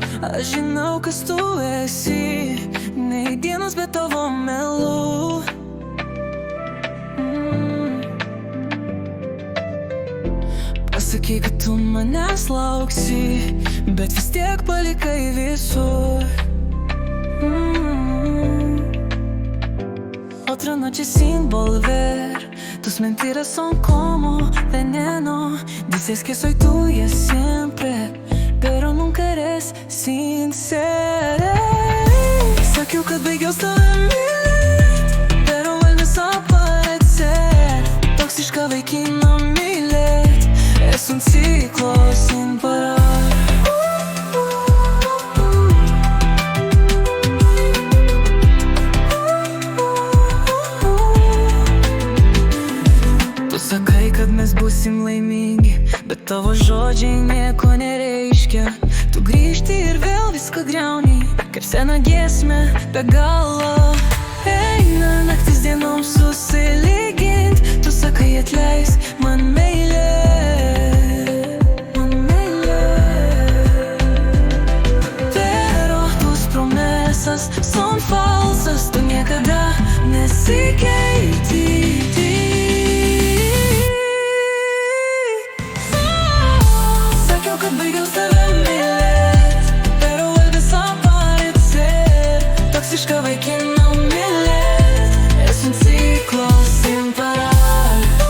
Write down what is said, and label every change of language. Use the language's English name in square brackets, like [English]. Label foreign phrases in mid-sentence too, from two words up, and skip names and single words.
[Lithuanian] Aš žinau, kas tu esi, nei dienos be tavo melų. Pasakyk, kad tu manęs lauksi, bet vis tiek palikai visur. [Spanish] Otra noche sin volver, tus mentiras son como veneno. Dices que soy tuya siempre, pero nunca eres sincera. [Lithuanian] Sakiau, kad baigiau su tavimi, [Spanish] pero vuelves a aparecer. [Lithuanian] Toksiška vaikina mylėt, [Spanish] es un ciclo sin parar. [Lithuanian] Tu sakai, kad mes būsim laimingi, bet tavo žodžiai nieko nereiškia. Tu grįžti ir vėl viską griauni, kaip seną giesmę be galo. Eina naktis dienom susilygint, tu sakai atleisk man meilė. [Spanish] Pero tus promesas son falsas, [Lithuanian] tu niekada nesikeiti. Kad baigiau tave mylėt, [Spanish] pero vuelves a aparecer. [Lithuanian] Toksiška vaikina mylėt, [Spanish] es un ciclo sin parar.